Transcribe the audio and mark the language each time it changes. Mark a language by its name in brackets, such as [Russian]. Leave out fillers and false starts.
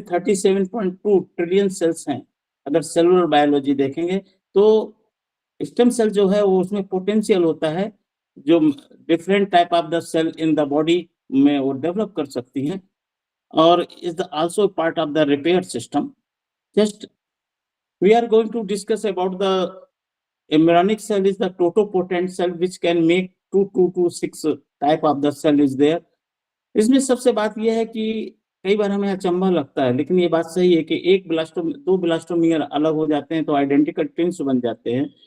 [Hindi] 37.2 trillion cells हैं। अगर cellular biology देखेंगे तो स्टेम सेल जो है वो उसमें पोटेंशियल होता है, जो different type of the cell in the body में वो डेवलप कर सकती हैं, [English] or is also part of the repair system. Just we are going to discuss about the embryonic cell is the totopotent cell which can make 2 to 6 type of the cell is there. [Hindi] इसमें सबसे बात यह है कि कई बार हमें अचंभा लगता है, लेकिन ये बात सही है कि दो ब्लास्टोमियर अलग हो जाते हैं तो आइडेंटिकल ट्विंस बन जाते हैं।